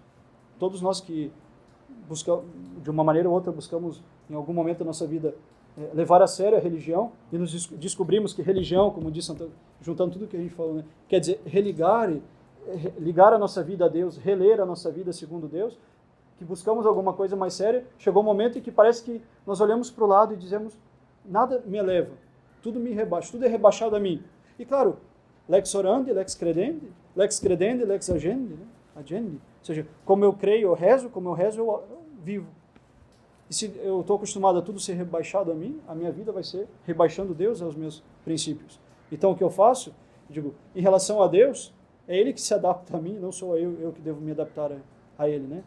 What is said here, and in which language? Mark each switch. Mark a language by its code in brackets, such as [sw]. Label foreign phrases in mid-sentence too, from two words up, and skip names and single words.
[pt] Todos nós que buscamos, de uma maneira ou outra, buscamos em algum momento da nossa vida levar a sério a religião e nos descobrimos que religião, como diz Santo, juntando tudo que a gente falou, né, quer dizer ligar a nossa vida a Deus, reler a nossa vida segundo Deus, que buscamos alguma coisa mais séria. Chegou um momento em que parece que nós olhamos para o lado e dizemos: nada me eleva, tudo me rebaixa, tudo é rebaixado a mim. E claro, [la] lex orandi, lex credende, lex agendi, [pt] né? Agendi. Ou seja, como eu creio, eu rezo, como eu rezo, eu vivo. E se eu estou acostumado a tudo ser rebaixado a mim, a minha vida vai ser rebaixando Deus aos meus princípios. Então o que eu faço? Digo, em relação a Deus, é Ele que se adapta a mim, não sou eu que devo me adaptar a Ele, né?